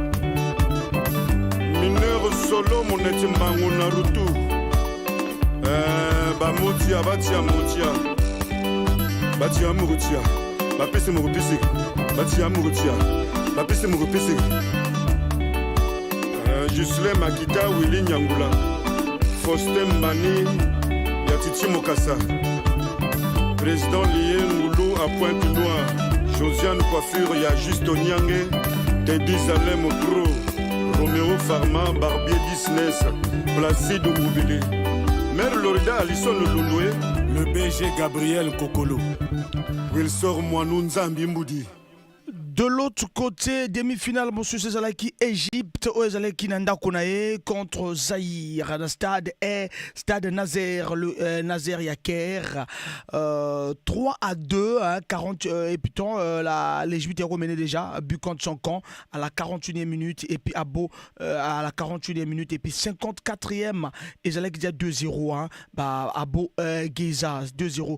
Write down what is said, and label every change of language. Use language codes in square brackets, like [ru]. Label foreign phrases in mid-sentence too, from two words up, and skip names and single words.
[fr] Mineur Solo, Moneti Mango Naruto, Bamotia, Batia Motia, Batia Mouroutia, Bapese Mouroupisi, Batia Mouroutia, Bapese Mouroupisi, Gislain Makita, Willy Nyangula, Faustin Mani, Yatiti Mokassa, Président Lié Moulou à Pointe-Noire, Josiane Coiffure, il y a juste Onyangé, Teddy Zalem Pro, Roméo Pharma, Barbier Business, Placide Moubili, Mère Lorida Alisson Lundoué, le BG Gabriel Kokolo, Wilsor Moinou Nzambi Mboudi. De l'autre côté, demi-finale, monsieur Cezalaki, Égypte, Oezalaki Nanda Konae contre Zaïre, le stade Nazer, Nazer Yaker, 3-2, hein, 40, et puis l'Égypte est remenée déjà, but contre son camp à la 41e minute, et puis Abo à la 41e minute, et puis 54e, Ezalaki dit 2-0, hein, Abo Geza 2-0.